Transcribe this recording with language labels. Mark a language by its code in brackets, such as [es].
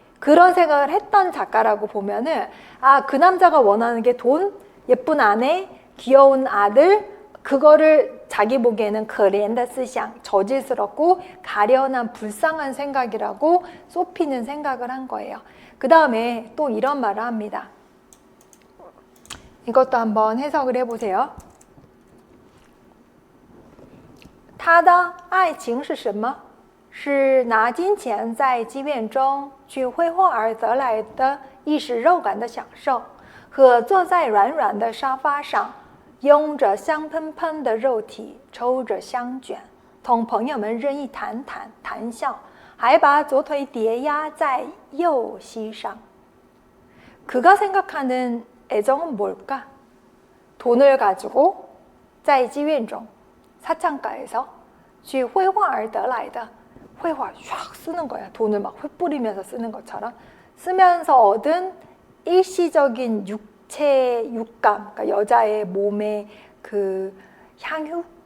[ko] 그런 생각을 했던 작가라고 보면은 그 남자가 원하는 게 돈, 예쁜 아내, 귀여운 아들 그거를 자기 보기에는 [zh] 可怜的思想 [ko] 저질스럽고 가련한 불쌍한 생각이라고 소피는 생각을 한 거예요. 그 다음에 또 이런 말을 합니다. 이것도 한번 해석을 해보세요. [zh] 他的爱情是什么？是拿金钱在妓院中去挥霍而得来的一时肉感的享受，和坐在软软的沙发上，拥着香喷喷的肉体，抽着香卷，同朋友们任意谈笑，还把左腿叠压在右膝上。 [ko] 그가 생각하는 애정은 뭘까? 돈을 가지고 [zh] 在妓院中 [ko] 사창가에서 [zh] 去挥霍而得来的 [ko] 회화 샥 쓰는 거야. 돈을 막 흩뿌리면서 쓰는 것처럼 쓰면서 얻은 일시적인 육체 육감, 그러니까 여자의 몸의 그 향유.